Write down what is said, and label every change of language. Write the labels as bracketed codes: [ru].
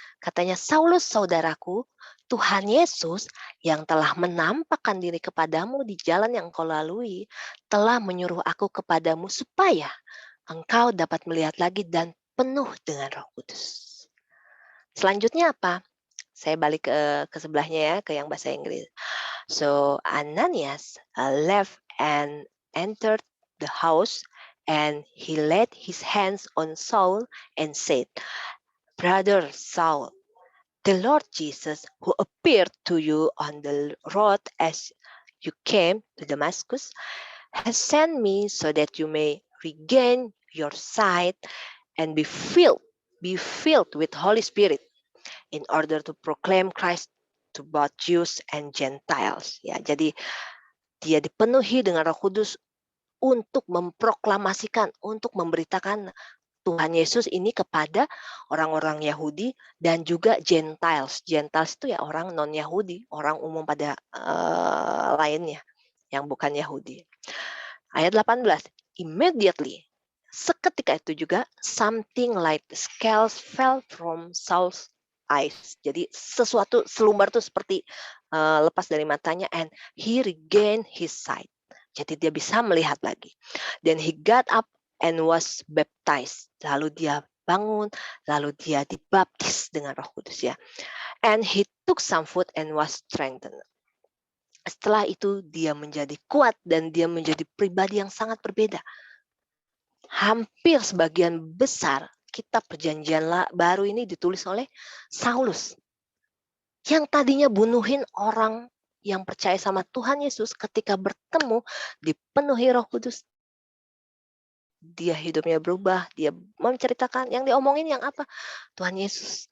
[id] Katanya, Saulus saudaraku, Tuhan Yesus yang telah menampakkan diri kepadamu di jalan yang kau lalui, telah menyuruh aku kepadamu supaya engkau dapat melihat lagi dan penuh dengan Roh Kudus. Selanjutnya apa? Saya balik ke sebelahnya ya, ke yang bahasa Inggris. [en] So Ananias left and entered the house, and he laid his hands on Saul and said, Brother Saul, the Lord Jesus, who appeared to you on the road as you came to Damascus, has sent me so that you may regain your sight and be filled with Holy Spirit in order to proclaim Christ to both Jews and Gentiles. [id] Ya, jadi dia dipenuhi dengan Roh Kudus untuk memproklamasikan, untuk memberitakan Tuhan Yesus ini kepada orang-orang Yahudi dan juga Gentiles. Gentiles itu ya orang non-Yahudi, orang umum pada lainnya yang bukan Yahudi. Ayat 18, [en] immediately, [id] seketika itu juga, [en] something like the scales fell from Saul's eyes. [id] Jadi sesuatu selumbar itu seperti lepas dari matanya, [en] and he regained his sight. [id] Jadi dia bisa melihat lagi. [en] Then he got up and was baptized. [id] Lalu dia bangun, lalu dia dibaptis dengan Roh Kudus ya. [en] And he took some food and was strengthened. [id] Setelah itu dia menjadi kuat dan dia menjadi pribadi yang sangat berbeda. Hampir sebagian besar kitab Perjanjian Baru ini ditulis oleh Saulus. Yang tadinya bunuhin orang yang percaya sama Tuhan Yesus, ketika bertemu dipenuhi Roh Kudus, dia hidupnya berubah, dia menceritakan, yang diomongin yang apa? Tuhan Yesus.